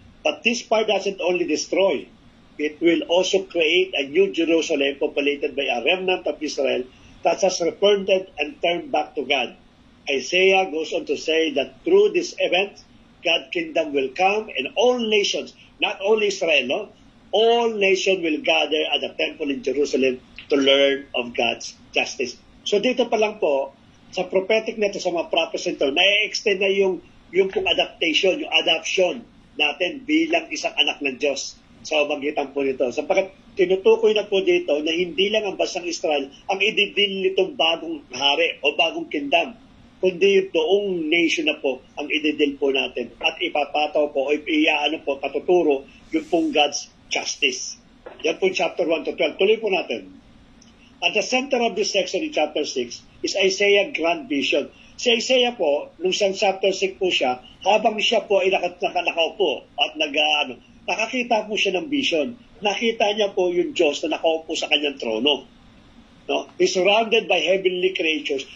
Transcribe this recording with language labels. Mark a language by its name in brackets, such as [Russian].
[English] But this part doesn't only destroy. It will also create a new Jerusalem populated by a remnant of Israel that has repented and turned back to God. Isaiah goes on to say that through this event, God's kingdom will come and all nations, not only Israel, no? All nations will gather at the temple in Jerusalem to learn of God's justice. [Filipino] So dito pa lang po, sa prophetic na ito, sa mga prophecy ito, na-extend na yung pong adaptation, yung adoption natin bilang isang anak ng Diyos sa magitan po nito. Sapagkat tinutukoy na po dito na hindi lang ang bansang Israel ang ididil nitong bagong hari o bagong kingdom, kundi yung doong nation na po ang ididil po natin at ipapataw po o patuturo yung pong God's justice. Yan po chapter 1 to 12. Tuloy po natin. [English] At the center of this section in chapter 6 is Isaiah grand vision. [Filipino] Si Isaiah po, nung sa chapter 6 po siya, habang siya po ay nakaupo at nakakita po siya ng vision. Nakita niya po yung Diyos na nakaupo sa kanyang trono. No? [English] He's surrounded by heavenly creatures.